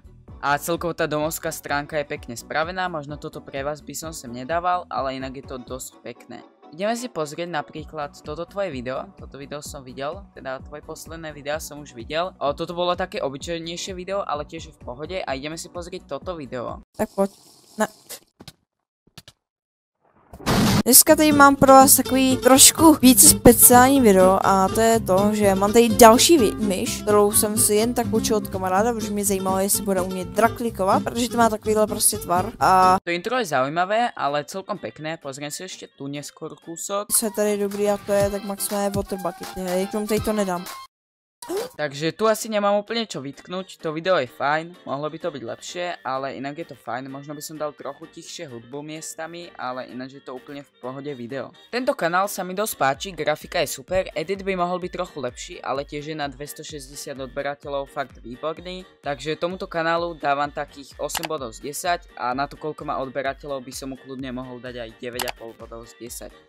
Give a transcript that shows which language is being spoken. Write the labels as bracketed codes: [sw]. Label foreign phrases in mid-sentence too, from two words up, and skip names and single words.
[sk] A celkovo tá domovská stránka je pekne spravená, možno toto pre vás by som sem nedával, ale inak je to dosť pekné. Ideme si pozrieť napríklad toto tvoje video, toto video som videl, teda tvoje posledné videá som už videl. Toto bolo také obyčajnejšie video, ale tiež je v pohode a ideme si pozrieť toto video. Tak poď. [cs] Dneska tady mám pro vás takový trošku více speciální video a to je to, že mám tady další myš, kterou jsem si jen tak učil od kamaráda, protože mě zajímalo, jestli bude umět draklikovat, protože to má takovýhle prostě tvar a... [sk] To intro je zaujímavé, ale celkom pekné, pozriem si ešte tu neskôr kúsok. [cs] Co je tady dobrý a to je tak maximálně [en] water bucket, [cs] hej, k tomu tady to nedám. [sk] Takže tu asi nemám úplne čo vytknúť, to video je fajn, mohlo by to byť lepšie, ale inak je to fajn, možno by som dal trochu tichšie hudbu miestami, ale ináč je to úplne v pohode video. Tento kanál sa mi dosť páči, grafika je super, edit by mohol byť trochu lepší, ale tiež je na 260 odberateľov fakt výborný, takže tomuto kanálu dávam takých 8 bodov z 10 a na to koľko má odberateľov by som mu kľudne mohol dať aj 9,5 bodov z 10.